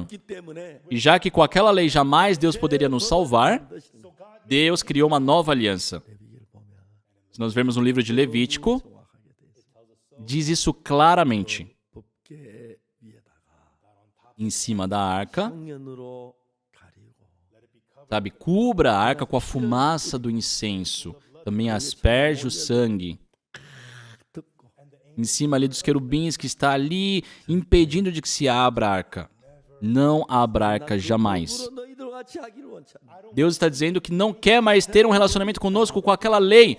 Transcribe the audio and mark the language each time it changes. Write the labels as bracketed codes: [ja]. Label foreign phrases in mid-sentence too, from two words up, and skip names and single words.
[ko] 그렇기 때문에 [pt] E já que com aquela lei jamais Deus poderia nos salvar, Deus criou uma nova aliança. [ko] 레위기를 보면 [pt] Se nós vermos no livro de Levítico, [ko] 정확하게 돼 있어요. [pt] diz isso claramente. [ko] 법궤 위에다가 [pt] Em cima da arca, [ko] 향연으로 가리고 [pt] Sabe, cubra a arca com a fumaça do incenso. Também asperge o sangue em cima ali dos querubins que está ali impedindo de que se abra a arca. Não abra a arca jamais. Deus está dizendo que não quer mais ter um relacionamento conosco com aquela lei.